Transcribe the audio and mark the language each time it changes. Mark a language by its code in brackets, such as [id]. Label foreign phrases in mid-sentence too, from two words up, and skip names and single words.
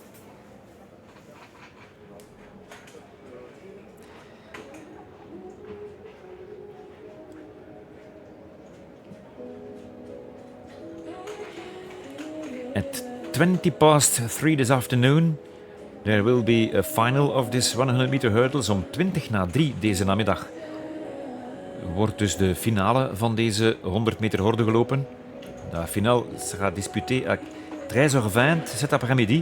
[en] At 3 this afternoon, there will be a final of this 100 meter hurdles. [nl] Om 3 deze namiddag wordt dus de finale van deze 100 meter horde gelopen. [fr] La finale sera disputée à 13h20 cet après-midi.